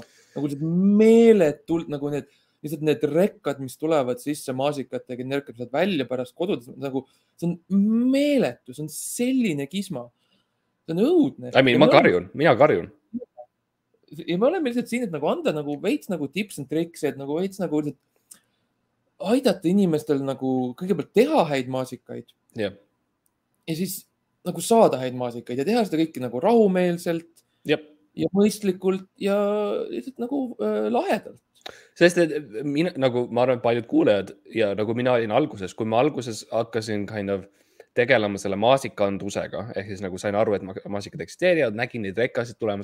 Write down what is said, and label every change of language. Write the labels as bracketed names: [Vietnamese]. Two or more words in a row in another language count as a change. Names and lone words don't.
[Estonian] Nagu lihtsalt meeletult, nagu need rekkad, mis tulevad sisse maasikatega, nerkab sealt välja pärast kodudes. Nagu, see on meeletu, see on selline kisma. See on õudne. Mina karjun. Ja me oleme lihtsalt siin, et nagu anda nagu veits nagu [English] tips and tricks, [Estonian] et nagu veits nagu aidata inimestel nagu kõigepealt teha häid maasikaid. Ja siis nagu saada häid maasikaid ja teha seda kõike nagu rahumeelselt ja mõistlikult ja lihtsalt nagu lahedalt. Sest et nagu ma arvan, paljud kuulejad ja nagu mina olin alguses, kui ma alguses hakkasin tegelema selle maasikandusega, ehk siis nagu sain aru, et maasikad eksisteerivad, nägin neid rekkasid tulemas.